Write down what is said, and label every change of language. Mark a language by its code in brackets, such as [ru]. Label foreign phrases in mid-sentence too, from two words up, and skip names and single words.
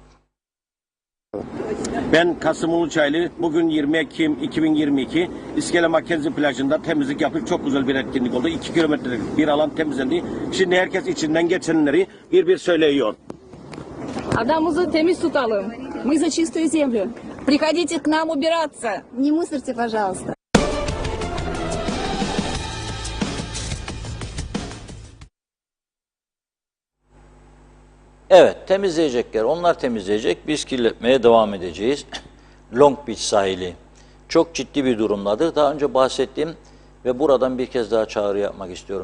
[tr] Ben Kasım Uluçaylı. Bugün 20 Ekim 2022 İskele Mackenzie plajında temizlik yaptık. Çok güzel bir etkinlik oldu. 2 kilometrelik bir alan temizlendi. Şimdi herkes içinden geçenleri bir söylüyor. Adamımızı temiz tutalım. [ru] Мы за чистую землю. Приходите к нам убираться. Не мусорьте, пожалуйста. [tr] Evet, temizleyecekler. Onlar temizleyecek. Biz kirletmeye devam edeceğiz. Long Beach sahili çok ciddi bir durumdadır. Daha önce bahsettiğim ve buradan bir kez daha çağrı yapmak istiyorum.